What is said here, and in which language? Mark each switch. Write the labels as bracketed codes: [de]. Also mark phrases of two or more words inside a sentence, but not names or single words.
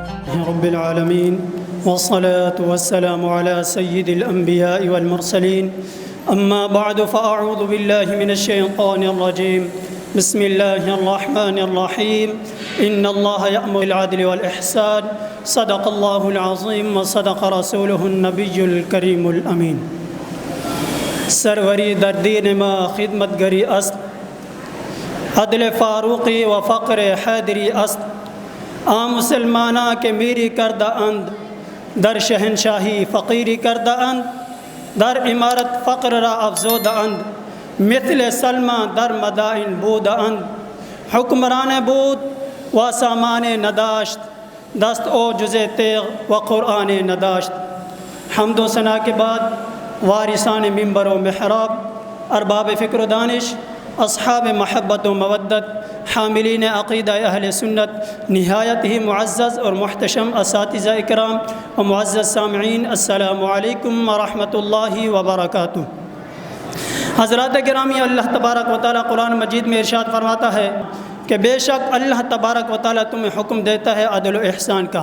[ar] رب العالمين والصلاة والسلام على سيد الأنبياء والمرسلين أما بعد فأعوذ بالله من الشيطان الرجيم بسم الله الرحمن الرحيم إن الله يأمر بالعدل والإحسان صدق الله العظيم وصدق رسوله النبي الكريم الأمين [fa] سروری در دین ما خدمت گری است عدل فاروقی و فقر حیدری است عام مسلمانہ کے میری کردہ اند در شہنشاہی فقیری کردہ اند در عمارت فقر را افزودہ اند مثل سلمہ در مدائن بودہ اند حکمران بود و سامان نداشت دست او جز تیغ و قرآن نداشت. [ur] حمد و ثنا کے بعد وارثان منبر و محراب، ارباب فکر و دانش، اصحاب محبت و مودت، حاملین عقیدہ اہل سنت، نہایت ہی معزز اور محتشم اساتذہ اکرام و معزز سامعین، [ar] السلام علیکم ورحمۃ اللہ وبرکاتہ. [ur] حضرات گرامی، اللہ تبارک و تعالیٰ قرآن مجید میں ارشاد فرماتا ہے کہ بے شک اللہ تبارک و تعالیٰ تمہیں حکم دیتا ہے عدل و احسان کا.